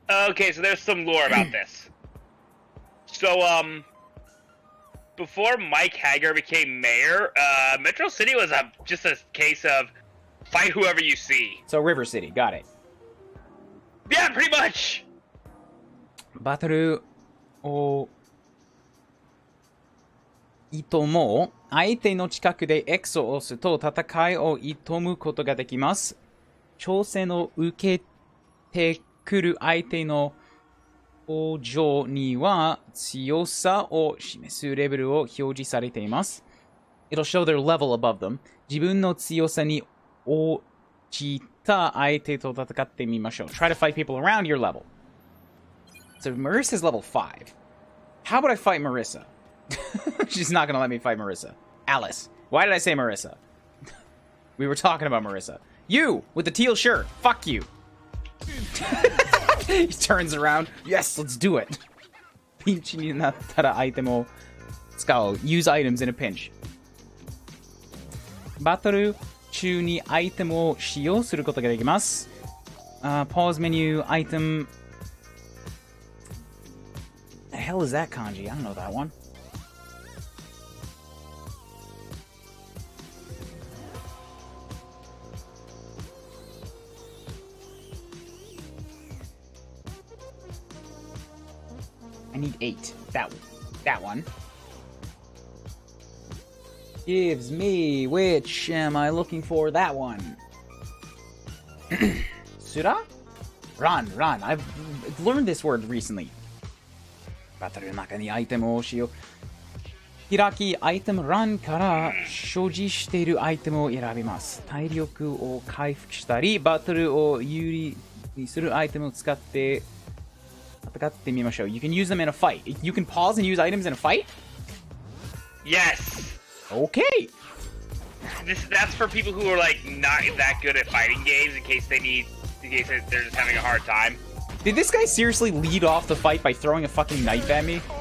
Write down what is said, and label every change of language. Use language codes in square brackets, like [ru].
[en] Okay, so there's some lore about this. So, before Mike Hager became mayor, Metro City was just a case of fight whoever you see. So River City, got it. Yeah, pretty much! [ja] Battleを挑もう。相手の近くで X を押すと戦いを挑むことができます。挑戦を受けてくる相手の表情には強さを示すレベルを表示されています。 [en] It'll show their level above them. [ja] 自分の強さに応じた相手と戦ってみましょう。 [en] Try to fight people around your level. So Marissa's level 5. How would I fight Marissa? She's not gonna let me fight Marissa. Alice. Why did I say Marissa? We were talking about Marissa. You! With the teal shirt. Fuck you. He turns around. Yes, let's do it. [ja] ピンチになったらアイテムを使おう。 [en] Use items in a pinch. [ja] バトル中にアイテムを使用することができます。 [en] Pause menu, item. The hell is that kanji? I don't know that one. I need 8. That one. Gives me, which am I looking for? That one. Sura? Run. I've learned this word recently. [ja] バトルの中にアイテムを使用。開き、アイテム欄から所持しているアイテムを選びます。体力を回復したり、バトルを有利にするアイテムを使って戦ってみましょう。 [en] You can use them in a fight. You can pause and use items in a fight? Yes. Okay. That's for people who are like not that good at fighting games in case they're just having a hard time. Did this guy seriously lead off the fight by throwing a fucking knife at me?